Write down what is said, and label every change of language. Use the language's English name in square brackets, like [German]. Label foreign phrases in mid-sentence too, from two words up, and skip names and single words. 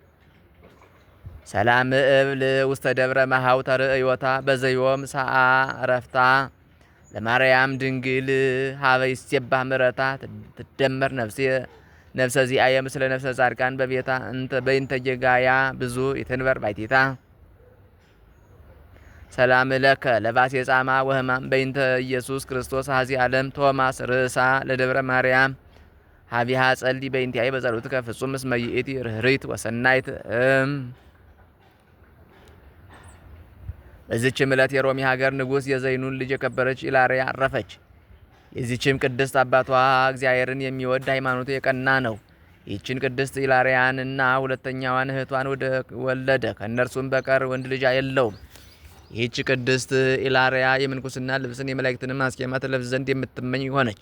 [Geez] ሰላም እብል ውስተ ደብረ መሃው ተርእዮታ በዘዮም ሰዓ ረፍታ ለማርያም ድንግል ሀበ ይሴባህ ምረታ ትደመር ነፍሰ ዚአየ ምስለ ነፍሰ ጻድቃን በቤታ በእንተ ጌጋያ ብዙ ይትንበር ባይቲታ። ሰላም ለከ ለባሴ ጻማ ወህማም በእንተ ኢየሱስ ክርስቶስ ሀዚ ዓለም ቶማስ ርእሳ ለደብረ ማርያም ሀቢሃ ጸልዲ በእንቲአይ በጸሎትከ ፍጹም እስመ ይእቲ ርህሪት ወሰናይት [Amharic] በዚችም ዕለት የሮሚ ሀገር ንጉሥ የዘይኑን ልጅ የከበረች ኢላርያ አረፈች። የዚችም ቅድስት አባቷ እግዚአብሔርን የሚወድ ሃይማኖቱ የቀና ነው። ይህችን ቅድስት ኢላርያንና ሁለተኛዋን እህቷን ወለደ። ከእነርሱም በቀር ወንድ ልጅ የለውም። ይህች ቅድስት ኢላርያ የምንኩስና ልብስን የመላእክትንም አስኬማ ትለብስ ዘንድ የምትመኝ ሆነች።